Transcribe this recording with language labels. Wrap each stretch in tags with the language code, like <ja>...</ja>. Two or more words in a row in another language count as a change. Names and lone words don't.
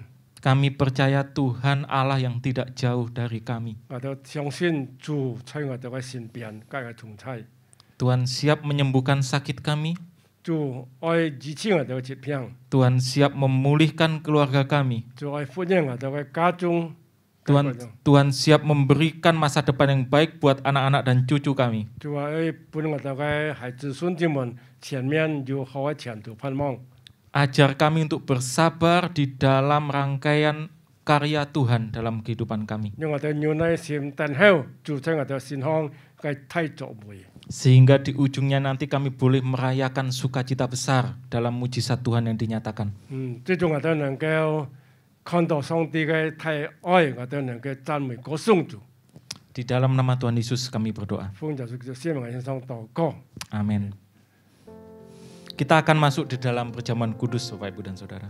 <id>kami percaya Tuhan Allah yang tidak jauh dari kami.</id> <yue>我哋相信主在我哋嘅身邊，皆係同在。</yue> <id>Tuhan siap menyembuhkan sakit kami,</id> <yue>主愛支持我哋嘅疾病，</yue> <id>Tuhan siap memulihkan keluarga kami,</id> <yue>主愛歡迎我哋嘅家中。</yue> <id>Tuhan siap memberikan masa depan yang baik buat anak-anak dan cucu kami.</id> <yue>主愛俾我哋嘅孩子孫子們前面有好嘅前途盼望。</yue> <id>Ajar kami untuk bersabar di dalam rangkaian karya Tuhan dalam kehidupan kami.</id> <yue>讓我哋有耐心等候主在我哋身上嘅大作為。</yue> <id>Sehingga di ujungnya nanti kami boleh merayakan sukacita besar dalam mujizat Tuhan yang dinyatakan.</id> <yue>最終我哋能夠看到上帝嘅大愛，我哋能夠讚美歌頌主。</yue> <id>Di dalam nama Tuhan Yesus kami berdoa.</id> <yue>奉耶穌基督聖名獻上禱告。</yue> <id>Amin. Kita akan masuk di dalam perjamuan kudus Bapak Ibu dan Saudara.</id>